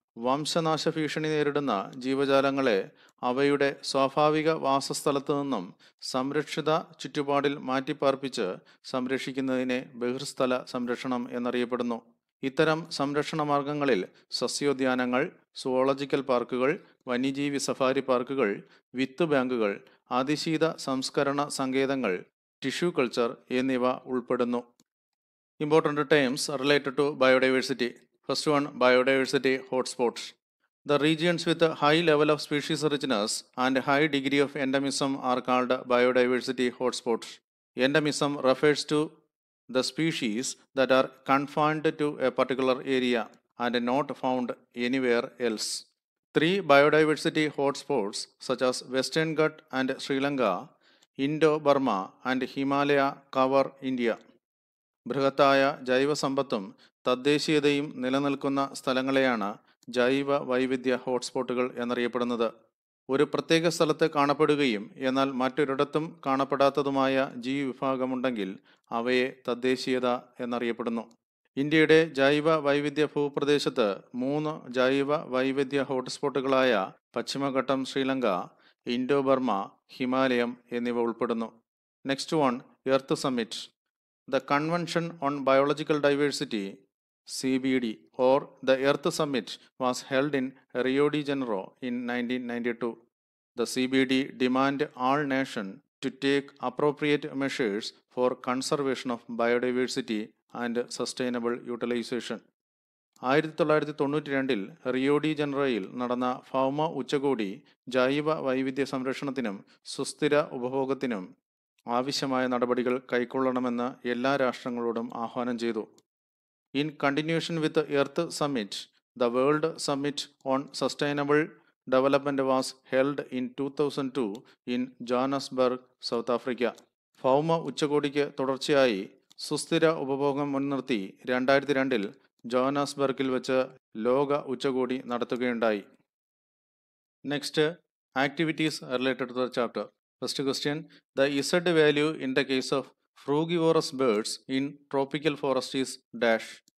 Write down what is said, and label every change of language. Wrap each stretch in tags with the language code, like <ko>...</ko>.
<ml>വംശനാശ ഭീഷണി നേരിടുന്ന ജീവജാലങ്ങളെ അവയുടെ സ്വാഭാവിക വാസസ്ഥലത്തു നിന്നും സംരക്ഷിത ചുറ്റുപാടിൽ മാറ്റിപ്പാർപ്പിച്ച് സംരക്ഷിക്കുന്നതിനെ ബഹിർസ്ഥല സംരക്ഷണം എന്നറിയപ്പെടുന്നു. ഇത്തരം സംരക്ഷണ മാർഗങ്ങളിൽ സസ്യോദ്യാനങ്ങൾ, സുവോളജിക്കൽ പാർക്കുകൾ, വന്യജീവി സഫാരി പാർക്കുകൾ, വിത്ത് ബാങ്കുകൾ, അതിശീത സംസ്കരണ സങ്കേതങ്ങൾ, ടിഷ്യൂ കൾച്ചർ എന്നിവ ഉൾപ്പെടുന്നു.</ml> <en>Important terms related to biodiversity. First one, biodiversity hotspots. The regions with a high level of species richness and high degree of endemism are called biodiversity hotspots. Endemism refers to the species that are confined to a particular area and not found anywhere else. Three biodiversity hotspots such as Western Ghat and Sri Lanka, Indo-Burma and Himalaya cover India.</en> <ml>ബൃഹത്തായ ജൈവസമ്പത്തും തദ്ദേശീയതയും നിലനിൽക്കുന്ന സ്ഥലങ്ങളെയാണ് ജൈവ വൈവിധ്യ ഹോട്ട്സ്പോട്ടുകൾ എന്നറിയപ്പെടുന്നത്. ഒരു പ്രത്യേക സ്ഥലത്ത് കാണപ്പെടുകയും എന്നാൽ മറ്റൊരിടത്തും കാണപ്പെടാത്തതുമായ ജീവിവിഭാഗമുണ്ടെങ്കിൽ അവയെ തദ്ദേശീയത എന്നറിയപ്പെടുന്നു. ഇന്ത്യയുടെ ജൈവ വൈവിധ്യ ഭൂപ്രദേശത്ത് 3 ജൈവ വൈവിധ്യ ഹോട്ട്സ്പോട്ടുകളായ പശ്ചിമഘട്ടം, ശ്രീലങ്ക, ഇൻഡോ ബർമ, ഹിമാലയം എന്നിവ ഉൾപ്പെടുന്നു.</ml> <en>next one,</en> <ml>earth summit.</ml> <en>The Convention on Biological Diversity (CBD) or the Earth Summit was held in Rio de Janeiro in 1992. The CBD demanded all nations to take appropriate measures for conservation of biodiversity and sustainable utilization.</en> <ml>1992 Rio de ജനറോയിൽ നടന്ന ഭൗമ ഉച്ചകോടി ജൈവ വൈവിധ്യ സംരക്ഷണത്തിനും സുസ്ഥിര ഉപഭോഗത്തിനും ആവശ്യമായ നടപടികൾ കൈക്കൊള്ളണമെന്ന് എല്ലാ രാഷ്ട്രങ്ങളോടും ആഹ്വാനം ചെയ്തു.</ml> <en>In continuation with the Earth Summit, the World Summit on Sustainable Development was held in 2002 in Johannesburg, South Africa.</en> <ml>ഭൗമ ഉച്ചകോടിക്ക് തുടർച്ചയായി സുസ്ഥിര ഉപഭോഗം മുൻനിർത്തി 2002 ജോഹന്നാസ്ബർഗിൽ വെച്ച് ലോക ഉച്ചകോടി നടത്തുകയുണ്ടായി.</ml> <en>Next, activities related to the chapter. First question, the Z value in the case of frugivorous birds in tropical forest is dash.</en>